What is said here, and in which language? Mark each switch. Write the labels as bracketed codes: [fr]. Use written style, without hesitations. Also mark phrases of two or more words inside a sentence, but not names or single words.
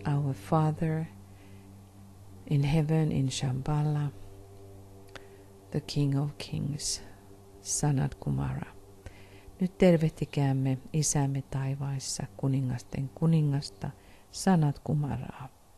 [en] our Father in heaven in Shambhala, the King of Kings, Sanat Kumara. [fi] Nyt tervehtikäämme Isämme taivaissa kuningasten kuningasta, Sanat Kumaraa.